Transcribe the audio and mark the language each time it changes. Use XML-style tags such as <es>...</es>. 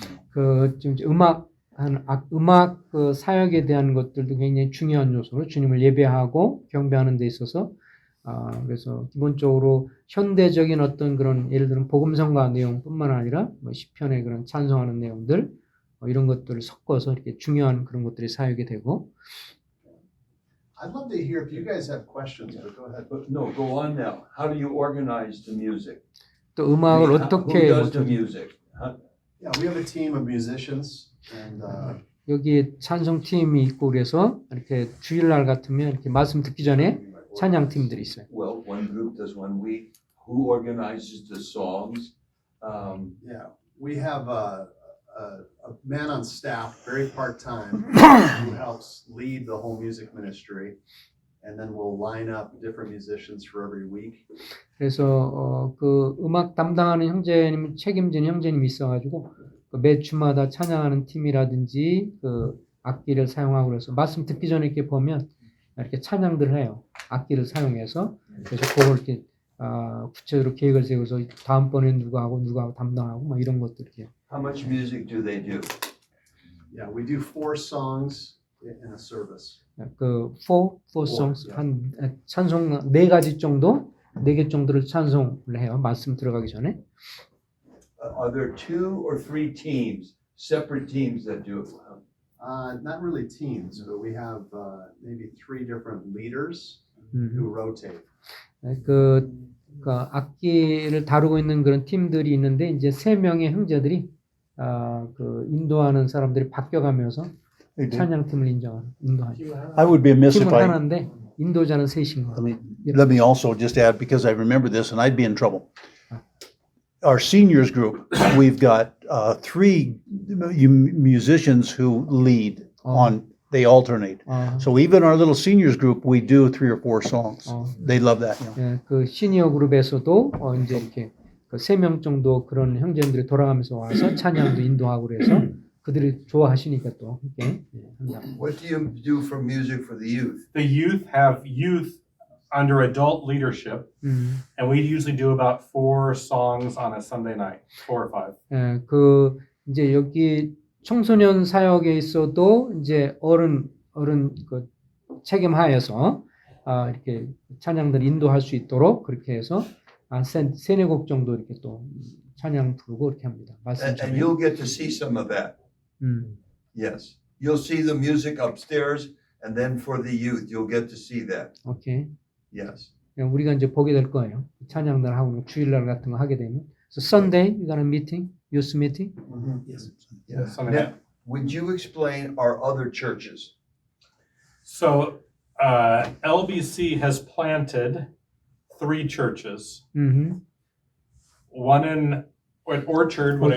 <ko>그 지금 음악 그 사역에 대한 것들도 굉장히 중요한 요소로 주님을 예배하고 경배하는 데 있어서 그래서 기본적으로 현대적인 어떤 그런 예를 들면 복음성가 내용뿐만 아니라 뭐 시편의 그런 찬송하는 내용들 이런 것들을 섞어서 이렇게 중요한 그런 것들이 사역이 되고.</ko> <en>I'd love to hear if you guys have questions, but go ahead. No, go on now. How do you organize the music?</en> <ko>또 음악을 어떻게</ko> <en>Who does the music? Yeah, we have a team of musicians, and</en> <ko>여기 찬송팀이 있고 그래서 이렇게 주일날 같으면 이렇게 말씀 듣기 전에 찬양팀들이 있어요.</ko> <en>Well, one group does 1 week. Who organizes the songs? yeah, we have a man on staff, very part-time, who helps lead the whole music ministry, and then we'll line up different musicians for every week.</en> <ko>그래서 그 음악 담당하는 형제님, 책임지는 형제님이 있어가지고 매 주마다 찬양하는 팀이라든지 그 악기를 사용하고 그래서 말씀 듣기 전에 이렇게 보면 이렇게 찬양들을 해요. 악기를 사용해서 그래서 그걸 이렇게 구체적으로 계획을 세워서 다음번에 누가 하고 담당하고 막 이런 것들 이렇게.</ko> <en>How much music do they do? Yeah, we do 4 songs in a service.</en> <ko>그</ko> <en>four songs</en> <ko>한 찬송 4가지 정도 4개 정도를 찬송을 해요. 말씀 들어가기 전에.</ko> <en>Are there 2 or 3 teams, separate teams that do it? Not really teams, but we have maybe 3 different leaders who rotate.</en> <ko>그 악기를 다루고 있는 그런 팀들이 있는데 이제 3명의 형제들이 그 인도하는 사람들이 바뀌어가면서 찬양팀을 인도하죠.</ko> <en>I would be amiss</en> <ko>팀은</ko> <en>if I,</en> <ko>하나인데 인도자는 셋인 거예요.</ko> <en>let me also just add, because I remember this and I'd be in trouble. Our seniors group, we've got 3 musicians who lead they alternate. So even our little seniors group, we do 3 or 4 songs. They love that. You know.</en> <ko>예, 그 시니어 그룹에서도 이제 이렇게 그 3명 정도 그런 형제들이 돌아가면서 와서 찬양도 인도하고 그래서 그들이 좋아하시니까 또 이렇게 한다.</ko> <en>What do you do for music for the youth? The youth have youth under adult leadership, and we usually do about 4 songs on a Sunday night, 4 or 5.</en> <ko>예, 그 이제 여기 청소년 사역에 있어도 이제 어른 그 책임하에서 이렇게 찬양들 인도할 수 있도록 그렇게 해서 3-4곡 정도 이렇게 또 찬양 부르고 이렇게 합니다.</ko> <en>And you'll get to see some of that. Yes. You'll see the music upstairs, and then for the youth, you'll get to see that. 오케이. Yes.</en> <ko>우리가 이제 보게 될 거예요. 찬양들 하고 주일날 같은 거 하게 되면.</ko> <en>So Sunday, you got a meeting, youth meeting. Yes. Yeah. Sunday Now, night. would you explain our other churches? So LBC has planted 3 churches. One in Orchard, what I</en>